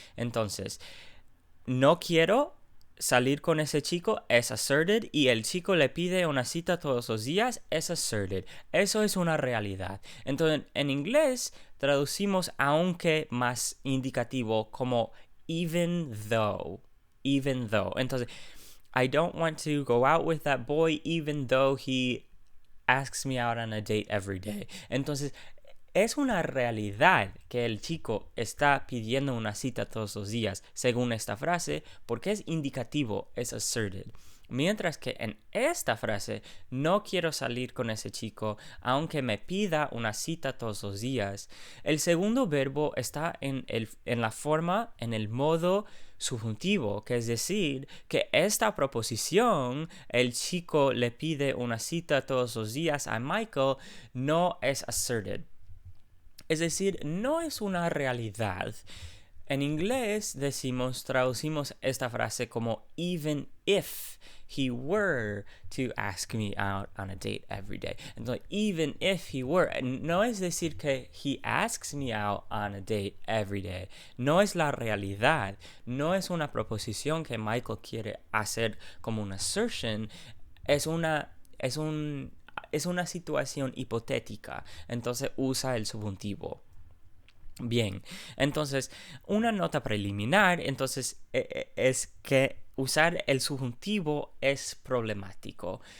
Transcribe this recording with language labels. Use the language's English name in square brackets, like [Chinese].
[Spanish] Entonces, no quiero salir con ese chico es asserted y el chico le pide una cita todos los días es asserted. Eso es una realidad. Entonces, en inglés traducimos aunque más indicativo como [English] even though. Entonces, I don't want to go out with that boy even though he asks me out on a date every day. [Spanish] Entonces, es una realidad que el chico está pidiendo una cita todos los días, según esta frase, porque es indicativo, es asserted. Mientras que en esta frase, no quiero salir con ese chico, aunque me pida una cita todos los días. El segundo verbo está en la forma, en el modo subjuntivo, que es decir, que esta proposición, el chico le pide una cita todos los días a Michael, no es asserted. Es decir, no es una realidad. En inglés traducimos esta frase como [English] even if he were to ask me out on a date every day. Entonces, even if he were, [Spanish] no es decir que [English] he asks me out on a date every day. [Spanish] No es la realidad. No es una proposición que Michael quiere hacer como una assertion. Es una situación hipotética. Entonces usa el subjuntivo. Bien, entonces una nota preliminar es que usar el subjuntivo es problemático.